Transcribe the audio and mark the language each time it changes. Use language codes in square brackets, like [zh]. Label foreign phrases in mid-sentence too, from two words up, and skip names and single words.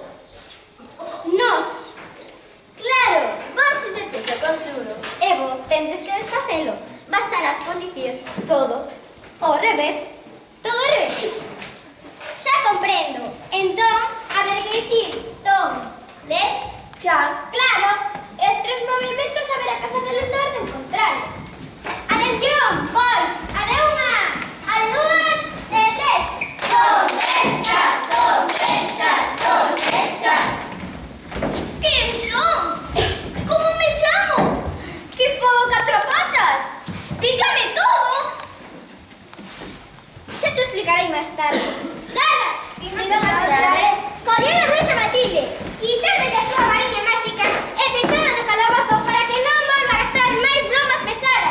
[gl] Nos. Claro, vos fixeches o conxuro e vos tendes que desfacelo. Bastará con dicir todo ao revés. Todo ao revés. Xa comprendo. Entón, haber que dicir tom, les, Char. claro, e os tres movimentos haberá que facelos na orden contraria. Atención, boys, a de unha, a de dúas e de tres. Tom, les, char, tom, les, char, tom, les, char. Quen son? Como me chamo? Que fogo catro patas? Pícame todo. Xa te explicarei máis tarde. Galas! Diga máis tarde. Colled a bruxa Matilde, quitadelle a súa variña máxica e fechada no calabozo para que non volva a gastar máis bromas pesadas.